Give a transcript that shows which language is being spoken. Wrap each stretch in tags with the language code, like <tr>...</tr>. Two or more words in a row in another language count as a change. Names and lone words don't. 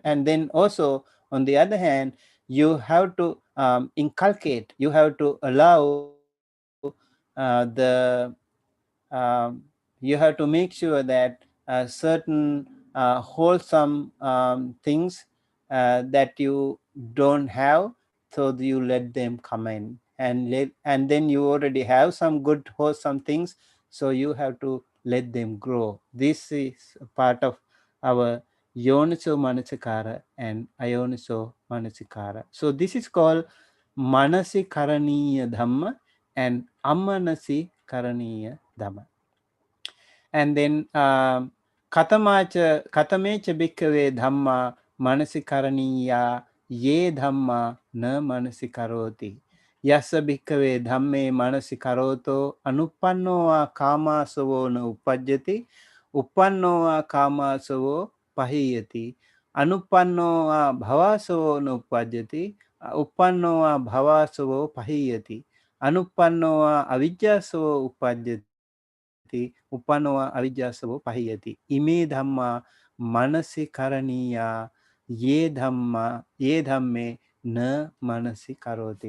<en>And then also, on the other hand, you have to inculcate, you have to allow you have to make sure that certain wholesome things that you don't have, so you let them come in, and then you already have some good wholesome things, so you have to let them grow. This is a part of our</en> <pi>Yoniso Manasikara</pi> <en>and</en> <pi>Ayoniso Manasikara.</pi> <en>So this is called</en> <pi>Manasikaraniya Dhamma</pi> <en>and</en> <pi>Amanasikaraniya Dhamma.</pi> <en>And then</en> <pi>katamecha bhikkhave dhamma manasikaraniya ye dhamma na manasikaroti. Yassa bhikkhave dhamme manasikaroto anupanno a kamasavo na upajjati uppanno a kamasavo pahiyati anupanno a bhavasavo na upajjati uppanno a bhavasavo pahiyati anupanno a avijjasavo upajjati uppanno a avijjasavo pahiyati ime dhamma manasikaraniya ye dhamme na manasikaroti.</pi>